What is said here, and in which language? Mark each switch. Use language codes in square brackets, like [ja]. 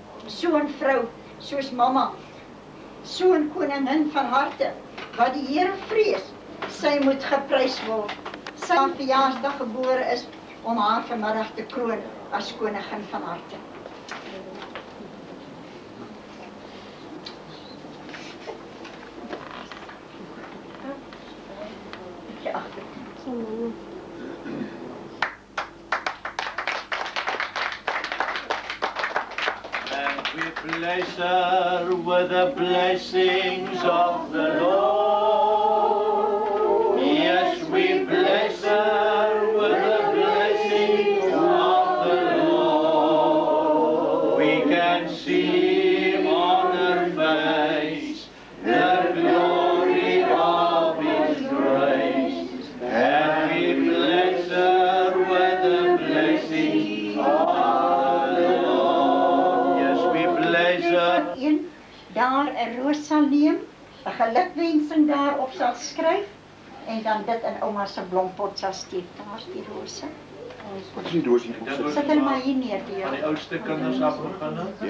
[af] So'n vrou soos mamma, so'n koningin van harte, wat die Here vrees, sy moet geprys word. Sy op verjaarsdag gebore is om haar vanmiddag te kroon as koningin van harte. Ja. [en] And we bless her with the blessings of the Lord. Yes, we bless her with the blessings of the Lord. We can see on her face the glory of His grace. And we bless her with the blessings of the Lord. Yes, we bless her. [af] Daar 'n roos sal neem, 'n gelukwensing daarop sal skryf en dan dit in ouma se blompot sal steek. Daar's die rose. Wat is die doos hier? Sit hulle maar hier neer die. Van die oudste kinders af begin.